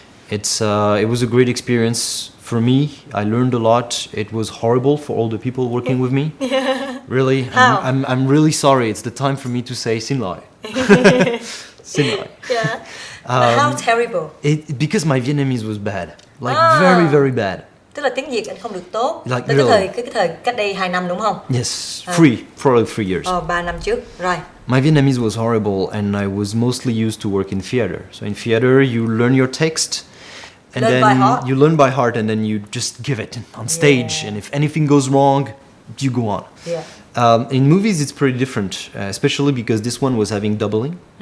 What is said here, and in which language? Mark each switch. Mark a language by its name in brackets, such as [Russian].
[English] It was a great experience for me. I learned a lot. It was horrible for all the people working with me. Really, I'm really sorry. It's the time for me to say [Vietnamese] xin lỗi. Xin lỗi. [English] How terrible? Because my Vietnamese was bad, very, very bad. [Vietnamese] Tức là tiếng Việt anh không được tốt. [English] Like [Vietnamese] Từ cái thời cách đây 2 năm đúng không? [English] Yes, probably 3 years. [Vietnamese] 3 năm trước, rồi. [English] My Vietnamese was horrible, and I was mostly used to work in theater. So in theater, you learn your text, and then you learn by heart, and then you just give it on stage. And if anything goes wrong, you go on. In movies, it's pretty different, especially because this one was having doubling.